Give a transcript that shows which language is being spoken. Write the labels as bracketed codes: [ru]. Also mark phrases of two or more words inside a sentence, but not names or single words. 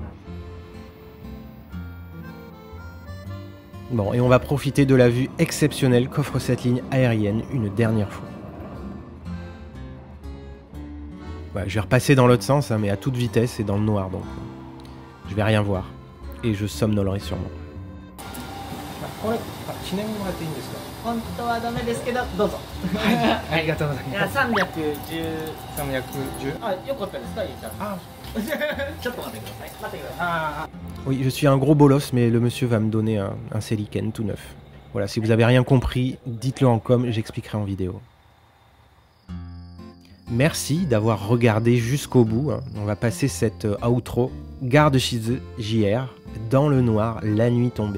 [fr] Bon, et on va profiter de la vue exceptionnelle qu'offre cette ligne aérienne une dernière fois. Ouais, je vais repasser dans l'autre sens, hein, mais à toute vitesse et dans le noir, donc je vais rien voir. Et je somnolerai sûrement. [ja] 本当はダメですけど、どうぞ。はい、ありがとうございいや、ます。 310。 310。あ、よかったですか、ゆうちゃん。あ、ちょっと待ってください。待ってください。 [fr] Oui, je suis un gros bolos, mais le monsieur va me donner un Celiken tout neuf. Voilà, si vous avez rien compris, dites-le en com, j'expliquerai en vidéo. Merci d'avoir regardé jusqu'au bout. On va passer cette outro. Gare de Shizu, JR, dans le noir, la nuit tombée.